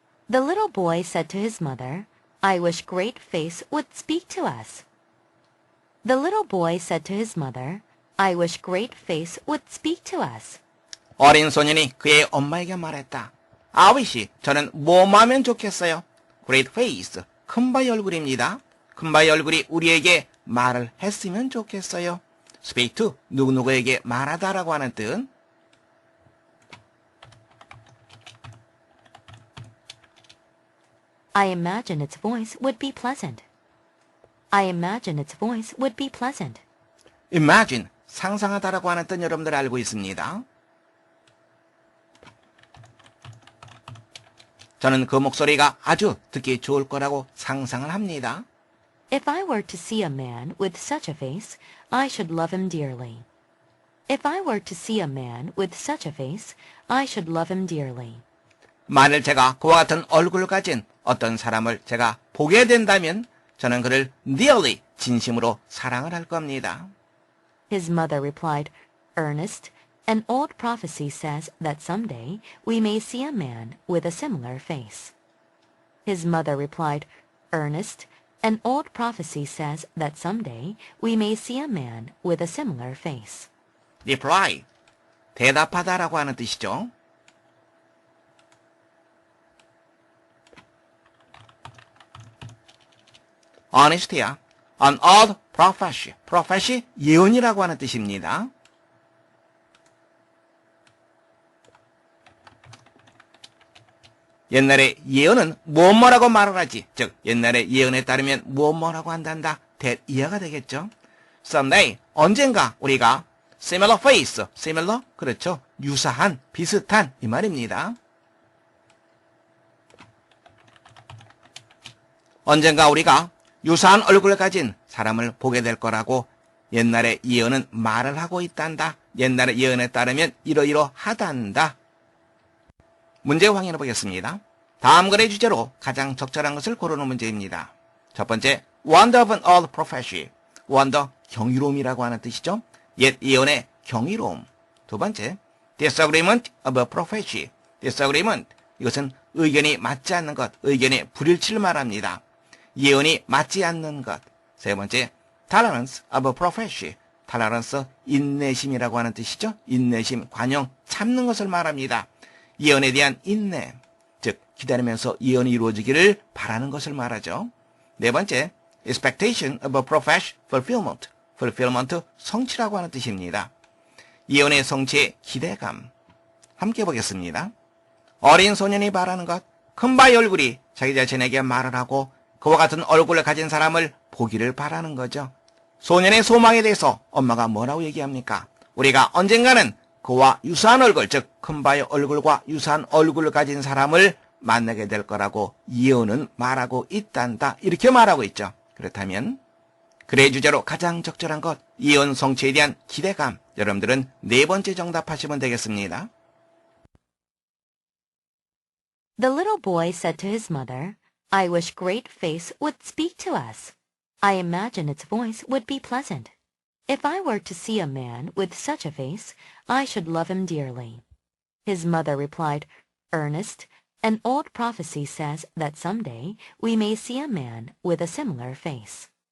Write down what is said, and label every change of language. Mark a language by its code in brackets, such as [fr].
[en] The little boy said to his mother, "I wish Great Face would speak to us." The little boy said to his mother, "I wish Great Face would speak to us." [ko] 어린 소년이 그의 엄마에게 말했다. 아버지, 저는 뭐뭐 하면 좋겠어요? Great face, 큰바위 얼굴입니다. 큰바위 얼굴이 우리에게 말을 했으면 좋겠어요. Speak to, 누구누구에게 말하다라고 하는 뜻. [en] I imagine its voice would be pleasant. I imagine its voice would be pleasant. [ko] Imagine, 상상하다라고 하는 뜻 여러분들 알고 있습니다. 저는 그 목소리가 아주 듣기 좋을 거라고 상상을 합니다. [en] If I were to see a man with such a face, I should love him dearly. If I were to see a man with such a face, I should love him dearly. [ko] 만일 제가 그와 같은 얼굴을 가진 어떤 사람을 제가 보게 된다면 저는 그를 dearly, 진심으로 사랑을 할 겁니다. [en] His mother replied, "Ernest, an old prophecy says that someday we may see a man with a similar face." His mother replied, "Ernest, an old prophecy says that someday we may see a man with a similar face." [ko] reply, 대답하다라고 하는 뜻이죠. honest야, [en] an old prophecy, [ko] prophecy, 예언이라고 하는 뜻입니다. 옛날에 예언은 뭐뭐라고 말을 하지, 즉 옛날에 예언에 따르면 뭐뭐라고 한단다, that 이해가 되겠죠. someday, 언젠가 우리가 [en] similar face, [ko] similar, 그렇죠, 유사한, 비슷한 이 말입니다. 언젠가 우리가 유사한 얼굴을 가진 사람을 보게 될 거라고 옛날에 예언은 말을 하고 있단다. 옛날에 예언에 따르면 이러이러하단다. 문제 확인해 보겠습니다. 다음 글의 주제로 가장 적절한 것을 고르는 문제입니다. 첫 번째, [en] wonder of an old prophecy. wonder, [ko] 경이로움이라고 하는 뜻이죠. 옛 예언의 경이로움. 두 번째, [en] disagreement of a prophecy. [ko] disagreement, 이것은 의견이 맞지 않는 것, 의견의 불일치를 말합니다. 예언이 맞지 않는 것. 세 번째, [en] tolerance of a prophecy. [ko] tolerance, 인내심이라고 하는 뜻이죠. 인내심, 관용, 참는 것을 말합니다. 예언에 대한 인내, 즉 기다리면서 예언이 이루어지기를 바라는 것을 말하죠. 네 번째, [en] expectation of a prophecy fulfillment. [ko] fulfillment, 성취라고 하는 뜻입니다. 예언의 성취의 기대감. 함께 보겠습니다. 어린 소년이 바라는 것, 큰바의 얼굴이 자기 자신에게 말을 하고 그와 같은 얼굴을 가진 사람을 보기를 바라는 거죠. 소년의 소망에 대해서 엄마가 뭐라고 얘기합니까? 우리가 언젠가는 그와 유사한 얼굴, 즉 큰바의 얼굴과 유사한 얼굴을 가진 사람을 만나게 될 거라고 예언은 말하고 있단다. 이렇게 말하고 있죠. 그렇다면 글의 주제로 가장 적절한 것, 예언 성취에 대한 기대감. 여러분들은 네 번째 정답하시면 되겠습니다. [en] The little boy said to his mother, I wish great face would speak to us. I imagine its voice would be pleasant. If I were to see a man with such a face, I should love him dearly. His mother replied, Ernest, an old prophecy says that someday we may see a man with a similar face.